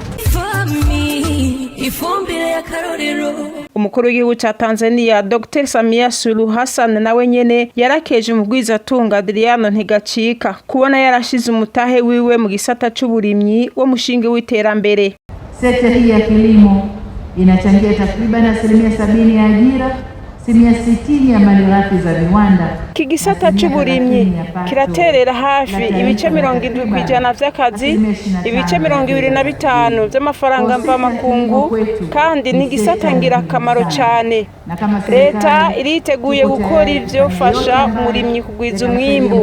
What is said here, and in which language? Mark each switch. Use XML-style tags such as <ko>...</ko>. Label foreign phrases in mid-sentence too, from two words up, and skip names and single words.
<rn>Ifumbire ya karorero. Umukuru w'igihugu ca Tanzania Dr. Samia Suluhu Hassan nawe nyene yarakeje umugwizatunga Adriano Ntigacika kubona yarashize umutahe wiwe mu gisata c'uburimyi wo mushinge w'iterambere.</rn> <sw>Sekta hii ya kilimo inachangia takriban 70% ya ajira, 60% ya malighafi za viwanda.</sw> <rn>Kigisata c'uburimyi kiraterera hafi ibice 70% vy'akazi, ibice 25% vy'amafaranga mva makungu, kandi ni gisata ngirakamaro cyane. Leta iriteguye gukora ivyo fasha umurimyi kugwiza umwimbu.</rn>